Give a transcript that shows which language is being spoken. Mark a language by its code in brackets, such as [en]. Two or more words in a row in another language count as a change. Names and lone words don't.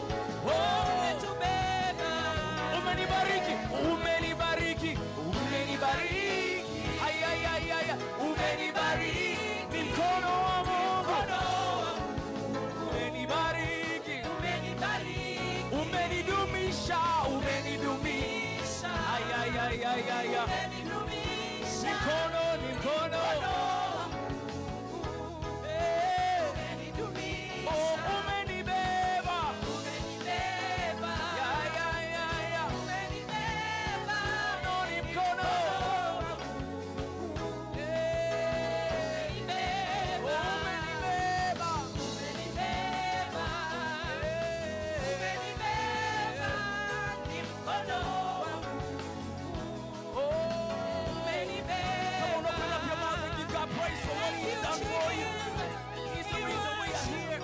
[sw] Oh, umetubeba. Umenibariki, umenibariki, umenibariki. Ay, ay, ay, ay, umenibariki. Ni mkono wa Mungu. Umenibariki, umenibariki. Umenidumisha, umenidumisha. Ay, ay, ay, ay, ay, ay. Ni mkono, ni mkono. Oh, umenibeba. Ya, ya, ya, ya. No, ni mkono. Umenibeba. [en] Come on, open up your mouth and give God praise for what He has done for you. He's the reason we are here.